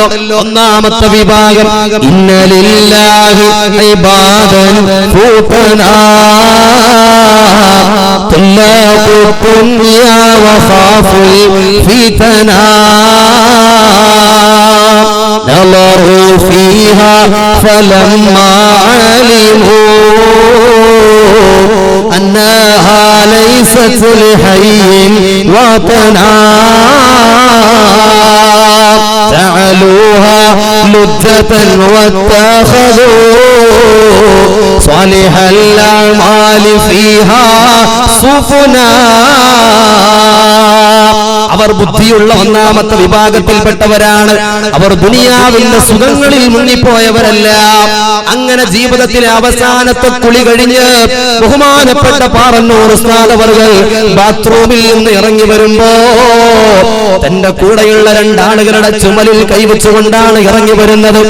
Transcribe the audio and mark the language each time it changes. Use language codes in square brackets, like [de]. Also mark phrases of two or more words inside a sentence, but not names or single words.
[ml] ഒന്നാമത്തെ വിഭാഗം [ar] إن لله عبادا فطنا طلقوا الدنيا وخافوا الفتنا نظروا فيها فلما علموا أنها ليست لحي وطنا جعلوها لجة واتخذوا صالح الأعمال فيها سفنا. [ml] അവർ ബുദ്ധിയുള്ള ഒന്നാമത്തെ വിഭാഗത്തിൽപ്പെട്ടവരാണ്. അവർ ദുനിയാവിന്റെ സുഖങ്ങളിൽ മുങ്ങിപ്പോയവരല്ല. അങ്ങനെ ജീവിതത്തിലെ അവസാനത്തെ കുളി കഴിഞ്ഞ് ബഹുമാനപ്പെട്ട പാറന്നൂർ ഉസ്താദ് അവർകൾ ബാത്റൂമിൽ നിന്ന് ഇറങ്ങി വരുമ്പോ തന്റെ കൂടെയുള്ള 2 ആളുകളുടെ ചുമലിൽ കൈവച്ചുകൊണ്ടാണ് ഇറങ്ങി വരുന്നത്.